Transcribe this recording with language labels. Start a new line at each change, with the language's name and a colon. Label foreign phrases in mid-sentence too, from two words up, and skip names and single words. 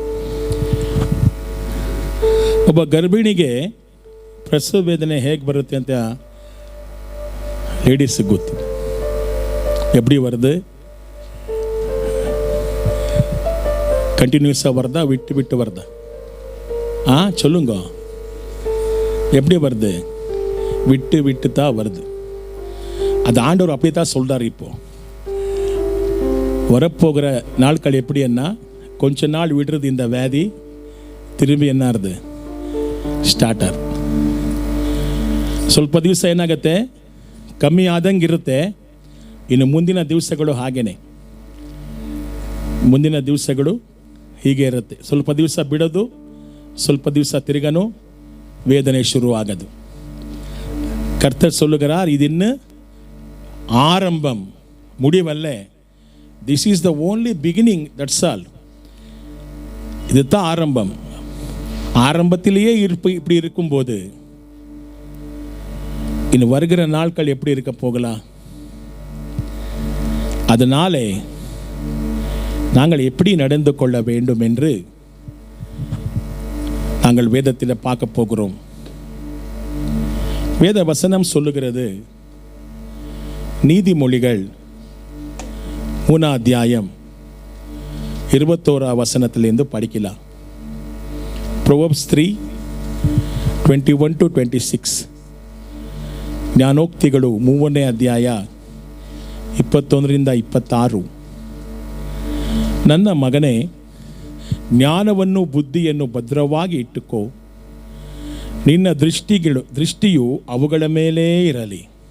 Kannada: ಒಬ್ಬ ಗರ್ಭಿಣಿಗೆ ಪ್ರಸವ ವೇದನೆ ಹೇಗೆ ಬರುತ್ತೆ ಅಂತ ಲೇಡೀಸ್ಗೆ ಗೊತ್ತು.
Tamil: எப்படி வருது? கண்டினியூஸாக வருதா, விட்டு விட்டு வருதா? சொல்லுங்க, எப்படி வருது? விட்டு விட்டு தான் வருது. அது ஆண்டவர் அப்படியே தான் சொல்கிறார். இப்போ வரப்போகிற நாட்கள் எப்படி என்ன, கொஞ்ச நாள் விடுறது இந்த
Kannada: ವ್ಯಾಧಿ ತಿರುಗಿ ಏನಾರ್ದು ಸ್ಟಾರ್ಟ್ ಆರ್. ಸ್ವಲ್ಪ ದಿವಸ ಏನಾಗುತ್ತೆ, ಕಮ್ಮಿ ಆದಂಗೆ ಇರುತ್ತೆ. ಇನ್ನು ಮುಂದಿನ ದಿವಸಗಳು ಹಾಗೇನೆ, ಮುಂದಿನ ದಿವಸಗಳು ಹೀಗೆ ಇರುತ್ತೆ. ಸ್ವಲ್ಪ ದಿವಸ ಬಿಡೋದು, ಸ್ವಲ್ಪ ದಿವಸ ತಿರುಗನು ವೇದನೆ ಶುರು ಆಗೋದು.
Tamil: கர்த்தர் சொல்லுகிறார், இது இன்னும் ஆரம்பம், முடிவல்ல.
English: this is the only beginning, that's all.
Tamil: இதுதான் ஆரம்பம். ஆரம்பத்திலேயே இப்படி இருக்கும்போது இன்னும் வருகிற நாட்கள் எப்படி இருக்க போகலாம்? அதனாலே நாங்கள் எப்படி நடந்து கொள்ள வேண்டும் என்று நாங்கள் வேதத்தில் பார்க்க போகிறோம். வேத வசனம் சொல்லுகிறது, நீதிமொழிகள் 3 அத்தியாயம் 21 வசனத்திலிருந்து படிக்கலாம்.
English: Proverbs 3:21-26.
Kannada: ಜ್ಞಾನೋಕ್ತಿಗಳು 3ನೇ ಅಧ್ಯಾಯ 21-26. ನನ್ನ ಮಗನೇ, ಜ್ಞಾನವನ್ನು ಬುದ್ಧಿಯನ್ನು ಭದ್ರವಾಗಿ ಇಟ್ಟುಕೋ. ನಿನ್ನ ದೃಷ್ಟಿಯು ಅವುಗಳ ಮೇಲೇ ಇರಲಿ.